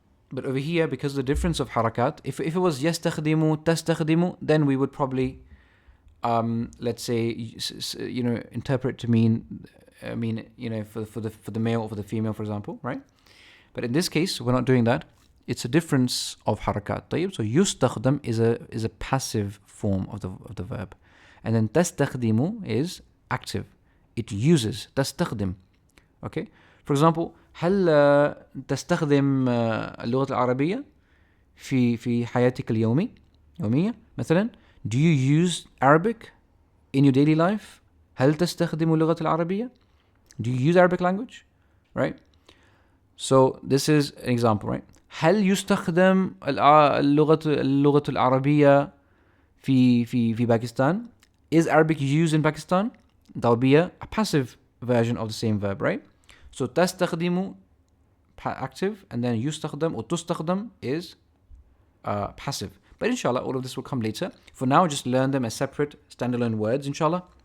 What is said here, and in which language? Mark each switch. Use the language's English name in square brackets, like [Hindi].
[English] But over here, because the difference of harakat, if it was yastakhdimu, tastakhdimu, then we would probably, let's say, interpret to mean, for the male or for the female, for example, right? But in this case, we're not doing that. It's a difference of harakat. [Arabic] طيب. [English] So yustakhdam is a passive form of the verb, and then tastakhdimu is active. It uses tastakhdim. Okay. For example, [Arabic] هل تستخدم اللغة العربية في حياتك يومية مثلا? [English] Do you use Arabic in your daily life? [Arabic] هل تستخدم اللغة العربية? [English] Do you use Arabic language? Right? So this is an example, right? [Arabic] هل يستخدم اللغة العربية في Pakistan? [English] Is Arabic used in Pakistan? That would be a passive version of the same verb, right? So تستخدم active, and then يستخدم or تستخدم is passive. But inshallah, all of this will come later. For now, just learn them as separate, standalone words, inshallah.